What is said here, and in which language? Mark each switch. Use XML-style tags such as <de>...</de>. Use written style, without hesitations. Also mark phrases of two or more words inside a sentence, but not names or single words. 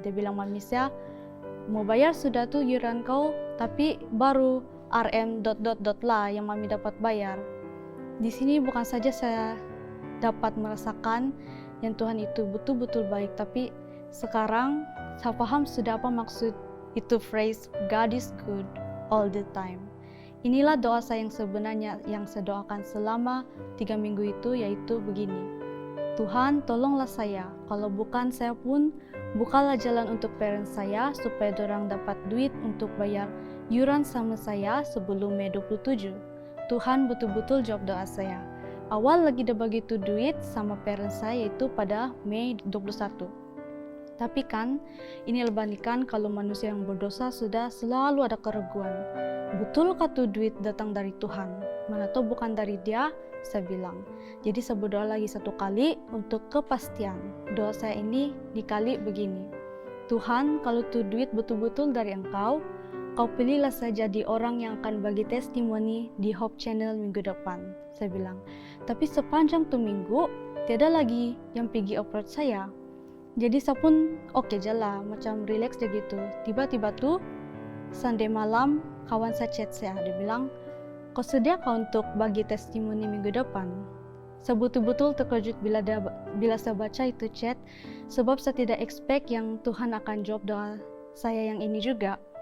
<ms>Dia bilang, Mami saya mau bayar sudah tuh yuran kau, tapi baru RM ... lah yang Mami dapat bayar. Di sini bukan saja saya dapat merasakan yang Tuhan itu betul-betul baik, tapi sekarang saya paham sudah apa maksud itu phrase</ms> <en>God is good all the time.</en> <ms>Inilah doa saya yang sebenarnya yang saya doakan selama 3 minggu itu, yaitu begini. Tuhan, tolonglah saya. Kalau bukan saya pun, bukalah jalan untuk parents saya supaya dorang dapat duit untuk bayar yuran sama saya sebelum Mei 27. Tuhan betul-betul jawab doa saya. Awal lagi dah begitu duit sama parents saya itu pada Mei 21. Tapi kan, ini lebanikan kalau manusia yang berdosa sudah selalu ada keraguan. Betulkah tuh duit datang dari Tuhan? Mana tahu bukan dari dia? Saya bilang. Jadi saya berdoa lagi 1 kali untuk kepastian. Doa saya ini dikali begini. Tuhan, kalau tuh duit betul-betul dari Engkau, Kau pilihlah saya jadi orang yang akan bagi testimoni di Hope Channel minggu depan. Saya bilang. Tapi sepanjang tuh minggu, tiada lagi yang pergi approach saya. Jadi saya pun oke je lah, macam relax je gitu. Tiba-tiba tuh Sunday malam kawan saya chat saya, dia bilang, kau sedia kau untuk bagi testimoni minggu depan? Saya betul-betul terkejut bila saya baca itu chat, sebab saya tidak expect yang Tuhan akan jawab doa saya yang ini juga.</ms>